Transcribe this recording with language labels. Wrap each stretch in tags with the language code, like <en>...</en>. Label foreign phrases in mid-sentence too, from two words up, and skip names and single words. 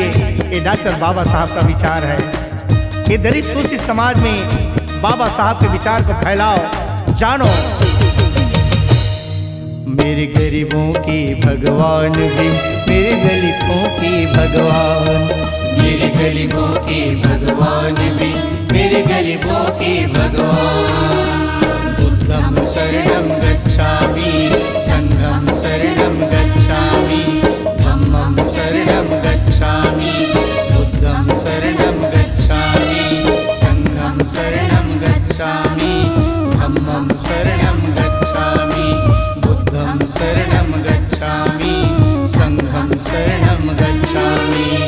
<hi>ये डॉक्टर बाबा साहब का विचार है। ये दलित शोषित समाज में बाबा साहब के विचार को फैलाओ, जानो। मेरे गरीबों की भगवान भीम, मेरे दलितों की भगवान, मेरे गरीबों की भगवान भीम, मेरे गरीबों की भगवान।</hi> <pi>बुद्धं शरणं गच्छामि, संघं शरणं गच्छामि, धम्मं शरणं गच्छामि, बुद्धं शरणं गच्छामि, संघं शरणं गच्छामि, धम्मं शरणं गच्छामि, बुद्धं शरणं गच्छामि, संघं शरणं गच्छामि।</pi>